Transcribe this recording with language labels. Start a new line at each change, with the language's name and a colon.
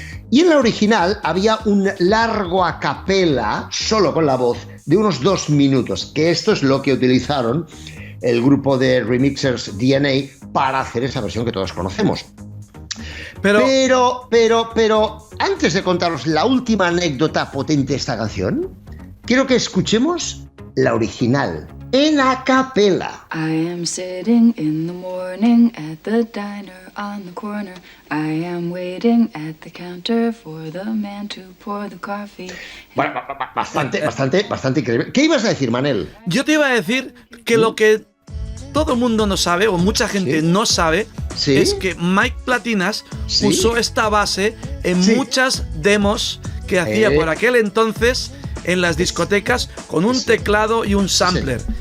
Spanish: Y en la original había un largo a capela, solo con la voz, de unos 2 minutos, que esto es lo que utilizaron el grupo de remixers DNA para hacer esa versión que todos conocemos. Pero, antes de contaros la última anécdota potente de esta canción, quiero que escuchemos la original, en a capela.
English: I am sitting in the morning at the diner on the corner. I am waiting at the counter for the man to pour the coffee.
Spanish: Bueno, bastante increíble. ¿Qué ibas a decir, Manel? Yo te iba a decir que lo que todo el mundo no sabe, o mucha gente no sabe, es que Mike Platinas usó esta base en muchas demos que hacía por aquel entonces en las discotecas con un teclado y un sampler.